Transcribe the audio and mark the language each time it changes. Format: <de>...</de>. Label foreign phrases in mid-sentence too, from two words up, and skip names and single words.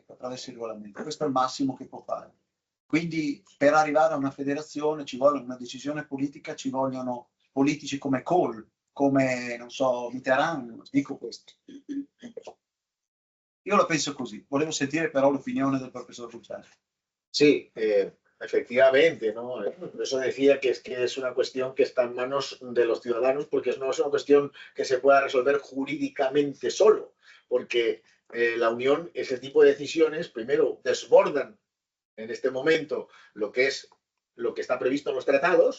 <it>Questo è il massimo che può fare. Quindi per arrivare a una federazione ci vuole una decisione politica, ci vogliono politici come Kohl, come, non so, Mitterrand, dico questo. Io la penso così, volevo sentire però l'opinione del professor Viciano.</it> <es>Sí, Efectivamente, ¿no? Por eso decía que es una cuestión que está en manos de los ciudadanos, porque no es una cuestión que se pueda resolver jurídicamente solo, porque la Unión, ese tipo de decisiones, primero, desbordan en este momento lo que está previsto en los tratados.</es>